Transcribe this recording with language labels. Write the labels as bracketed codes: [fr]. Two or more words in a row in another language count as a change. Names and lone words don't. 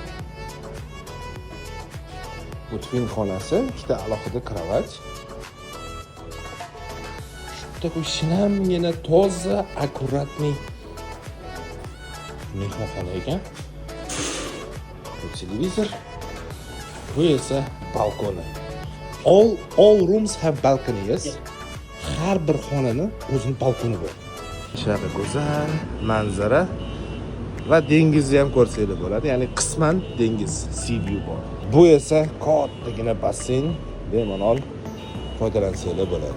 [uz] Bu twin xonasi, ikkita alohida kровать. Такой shinamgina toza, akkuratniy mehmonxona ekan. Bu televizor. Bu esa balkoni. [en] All rooms have balconies. [uz] Har bir xonaning o'zining balkoni bor. Shunaqa go'zal manzara. va dengizni ham ko'rsanglar bo'ladi. Ya'ni qisman dengiz, [en] sea view [uz] bor. Bu esa kattagina basseyn, bemalol foydalansanglar bo'ladi.